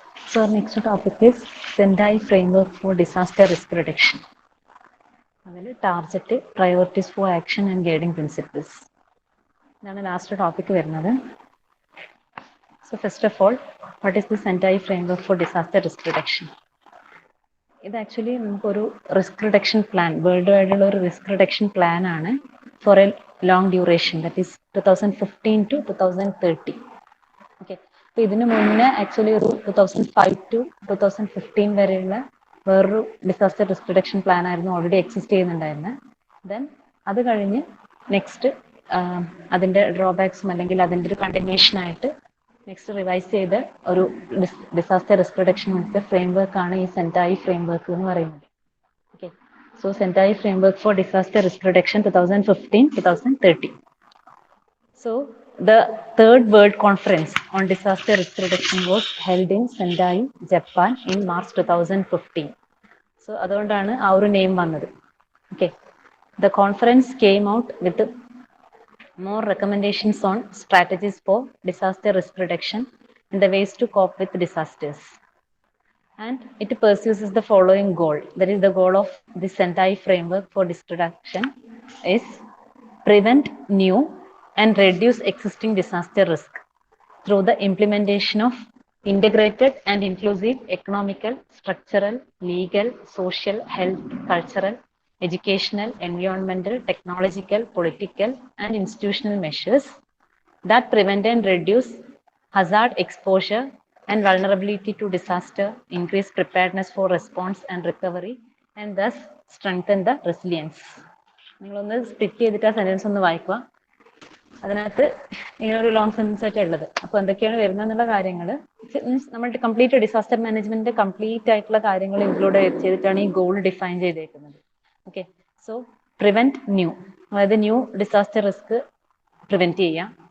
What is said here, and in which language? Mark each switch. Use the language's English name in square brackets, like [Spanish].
[English] So our next topic is Sendai Framework for Disaster Risk Reduction. [Malayalam] അതിൽ target, priorities for action and guiding principles ഇതാണ് last topic വരുന്നത്. [English] So first of all, what is the Sendai framework for disaster risk reduction? [Malayalam] ഇത് actually നമുക്കൊരു risk reduction plan, world വൈഡുള്ള ഒരു risk reduction plan ആണ് [English] For a long duration, that is 2015 to 2030. [Malayalam] Okay. അപ്പൊ ഇതിനു മുന്നേ actually ഒരു 2005 to 2015 വരെയുള്ള വേറൊരു ഡിസാസ്റ്റർ റിസ്ക് റിഡക്ഷൻ പ്ലാൻ ആയിരുന്നു ഓൾറെഡി എക്സിസ്റ്റ് ചെയ്യുന്നുണ്ടായിരുന്നത്. ദെൻ അത് കഴിഞ്ഞ് നെക്സ്റ്റ് അതിന്റെ ഡ്രോബാക്സും അല്ലെങ്കിൽ അതിന്റെ ഒരു കണ്ടിന്യൂഷൻ ആയിട്ട് നെക്സ്റ്റ് റിവൈസ് ചെയ്ത ഒരു ഡിസാസ്റ്റർ റിസ്ക് റിഡക്ഷൻ ഫ്രെയിംവർക്ക് ആണ് ഈ സെൻഡായി ഫ്രെയിംവർക്ക് എന്ന് പറയുന്നത്. Okay. [English] So Sendai framework for disaster risk reduction 2015-2030. So the third World Conference on Disaster Risk Reduction was held in Sendai, Japan in March 2015. [Malayalam] So അതുകൊണ്ടാണ് ആ ഒരു name വന്നത്. Okay. [English] The conference came out with more recommendations on strategies for disaster risk reduction and the ways to cope with disasters. And it pursues the following goal. That is the goal of the Sendai framework for risk reduction is prevent new and reduce existing disaster risk through the implementation of integrated and inclusive economical, structural, legal, social, health, cultural, educational, environmental, technological, political, and institutional measures that prevent and reduce hazard exposure and vulnerability to disaster, increase preparedness for response and recovery, and thus strengthen the resilience. [Malayalam] നിങ്ങളൊന്ന് split ചെയ്തിട്ട് ആ sentence ഒന്ന് വായിക്കുക. അതിനകത്ത് ഇങ്ങനൊരു long sentence ആയിട്ട് ഉള്ളത്. അപ്പൊ എന്തൊക്കെയാണ് വരുന്നതെന്നുള്ള കാര്യങ്ങൾ നമ്മൾ കംപ്ലീറ്റ് ഡിസാസ്റ്റർ മാനേജ്മെന്റിന്റെ കംപ്ലീറ്റ് ആയിട്ടുള്ള കാര്യങ്ങൾ ഇൻക്ലൂഡ് ചെയ്തിട്ടാണ് ഈ ഗോൾ ഡിഫൈൻ ചെയ്തേക്കുന്നത്. ഓക്കെ. സോ പ്രിവെന്റ് ന്യൂ, അതായത് ന്യൂ ഡിസാസ്റ്റർ റിസ്ക് പ്രിവെന്റ് ചെയ്യുക.